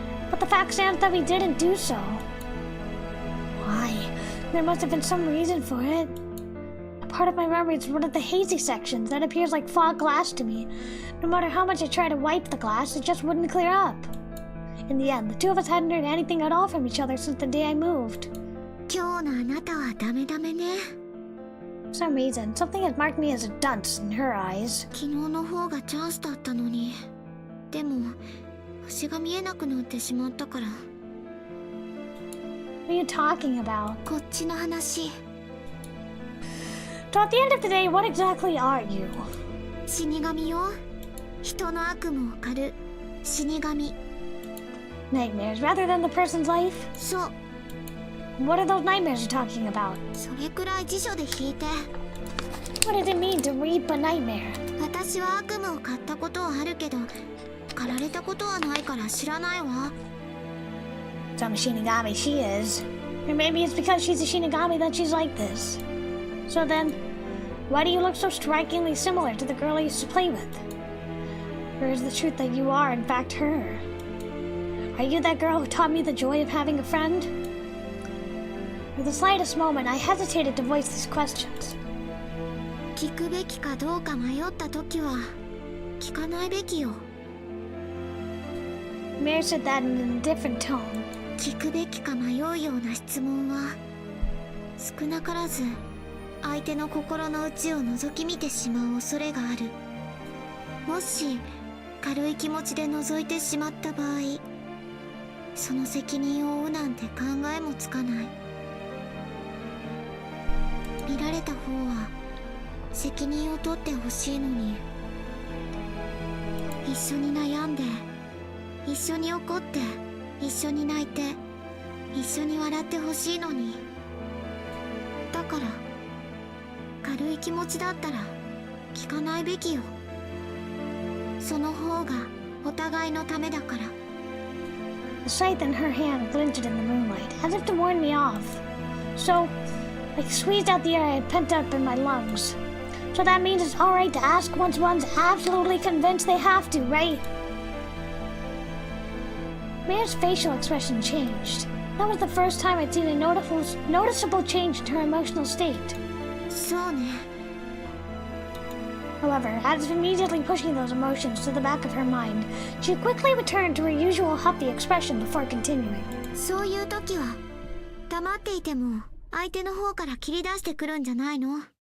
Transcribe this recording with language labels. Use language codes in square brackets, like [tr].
[en] But the fact stands that we didn't do so. Why? There must have been some reason for it. A part of my memory is one of the hazy sections that appears like fog glass to me. No matter how much I try to wipe the glass, it just wouldn't clear up. In the end, the two of us hadn't heard anything at all from each other since the day I moved. [ja] 今日のあなたはダメダメね。 [en] For some reason, something had marked me as a dunce in her eyes. [ja] 昨日の方がチャンスだったのに。でも星が見えなくなってしまったから。 [en] What are you talking about? [ja] こっちの話。 [en] So at the end of the day, what exactly are you? [ja] 死神よ。人の悪夢を狩る死神。 [en] Nightmares rather than the person's life? [ja] そう。 [en] What are those nightmares you're talking about? [ja] それくらい辞書で引いて。 [en] What does it mean to reap a nightmare? [ja] 私は悪夢を買ったことはあるけど、狩られたことはないから知らないわ。 [en] Some Shinigami she is. Or maybe it's because she's a Shinigami that she's like this. So then, why do you look so strikingly similar to the girl I used to play with? Or is the truth that you are, in fact, her? Are you that girl who taught me the joy of having a friend? For the slightest moment, I hesitated to voice these questions. [ja] 聞くべきかどうか迷った時は聞かないべきよ。 [en] Mir said that in a different tone. [ja] 聞くべきか迷うような質問は少なからず相手の心の内を覗き見てしまう恐れがある。もし軽い気持ちで覗いてしまった場合、その責任を負うなんて考えもつかない。見られた方は責任を取ってほしいのに、一緒に悩んで、一緒に怒って、一緒に泣いて、一緒に笑ってほしいのに。だから軽い気持ちだったら聞かないべきよ。その方がお互いのためだから。 [en] The scythe in her hand glinted in the moonlight, as if to warn me off. So, I squeezed out the air I had pent up in my lungs. So that means it's alright to ask once one's absolutely convinced they have to, right? Mir's facial expression changed. That was the first time I'd seen a noticeable change in her emotional state. [ja] そうね。 [en] However, as if immediately pushing those emotions to the back of her mind, she quickly returned to her usual huffy expression before continuing. [ja] そういう時は黙っていても相手の方から切り出してくるんじゃないの？